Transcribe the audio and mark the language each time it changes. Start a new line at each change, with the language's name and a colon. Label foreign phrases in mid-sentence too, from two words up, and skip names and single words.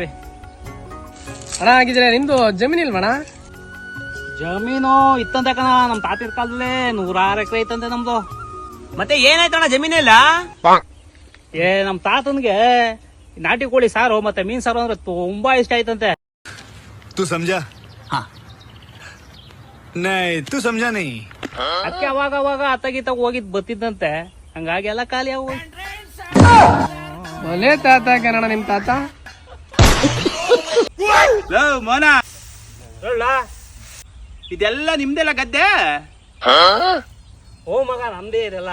Kannada: ಅಣ್ಣ. ಆಗಿದ್ರೆ ನಿಮ್ದು ಜಮೀನ್ ಇಲ್ವಣ? ಜಮೀನು ಇತ್ತಂತೆ ಕಣ, ನಮ್ ತಾತಿರ್ ಕಾಲದಲ್ಲೇ 106 ಎಕರೆ ಇತ್ತಂತೆ ನಮ್ದು. ಮತ್ತೆ ಏನಾಯ್ತಣ್ಣ ಜಮೀನೆಲ್ಲ? ನಮ್ ತಾತನ್ಗೆ ನಾಟಿ ಕೋಳಿ ಸಾರು ಮತ್ತೆ ಮೀನ್ ಸಾರು ಅಂದ್ರೆ ತುಂಬಾ ಇಷ್ಟ ಆಯ್ತಂತೆ.
Hindi: तू समझा? हाँ नहीं तू समझा नहीं.
Kannada: ಅದಕ್ಕೆ ಅವಾಗ ಅವಾಗ ಅತ್ತಗಿತ್ತ ಹೋಗಿದ್ ಬತ್ತಿದ್ದಂತೆ, ಹಂಗಾಗಿ ಎಲ್ಲ ಖಾಲಿ ಆಗ. ಒಲೆ ತಾತ ಕನ್ನಡ ನಿಮ್ ತಾತ. ಮೋನ, ಇದೆಲ್ಲ ನಿಮ್ದೆಲ್ಲ ಗದ್ದೆ? ಓ ಮಗ, ನಮ್ದೇ ಇದೆಲ್ಲ.